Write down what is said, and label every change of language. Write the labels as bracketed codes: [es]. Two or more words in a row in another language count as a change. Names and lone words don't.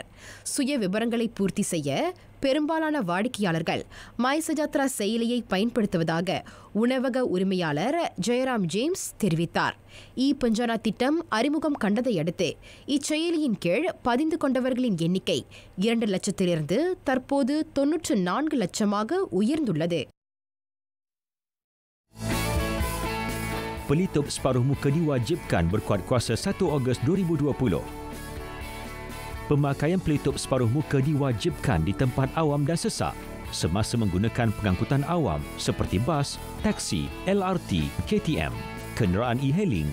[ta] சுய விவரங்களை பூர்த்தி செய்ய பெரும்பாலான வாடிக்கையாளர்கள் மைசஜாத்ரா செயலியை பயன்படுத்துவதாக உணவக உரிமையாளர் ஜெயராம் ஜேம்ஸ் தெரிவித்தார். பஞ்சானா திட்டம் அறிமுகம் கண்டதை அடுத்து இச்செயலியின் கீழ் பதிந்து கொண்டவர்களின் எண்ணிக்கை 2 லட்சத்திலிருந்து தற்போது 94 லட்சமாக உயர்ந்துள்ளது. [ms] Pelitup separuh muka diwajibkan berkuat kuasa 1 Ogos 2020. Pemakaian pelitup separuh muka diwajibkan di tempat awam dan sesak semasa menggunakan pengangkutan awam seperti bas, taksi, LRT, KTM, kenderaan e-hailing.